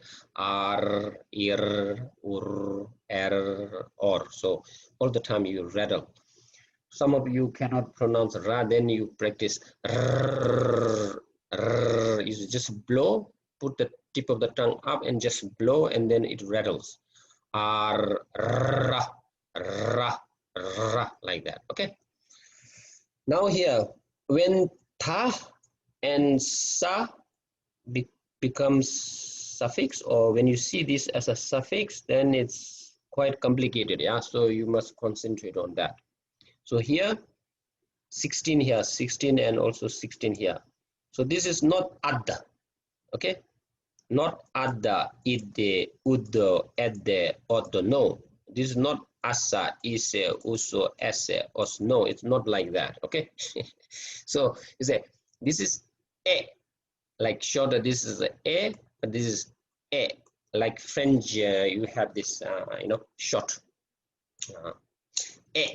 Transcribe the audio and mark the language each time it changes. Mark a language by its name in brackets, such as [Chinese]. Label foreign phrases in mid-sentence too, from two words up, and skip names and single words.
[English] Ar, ir, ur, er, or. So all the time you rattle. Some of you cannot pronounce ra, then you practice rrr, rrr. You just blow, put the tip of the tongue up and just blow, and then it rattles. R, ra, ra, ra, like that. Okay. Now here, when ta and sa becomes suffix, or when you see this as a suffix, then it's quite complicated. Yeah. So you must concentrate on that. So here, 16 here, 16 and also 16 here. So this is not adda, okay? Not adda, idde, uddo, edde, oddo, no. This is not asa, ise, uso, esse, os, no, it's not like that, okay? So you say, this is e, like shorter, this is a, but this is e. Like French, you have this, short, e.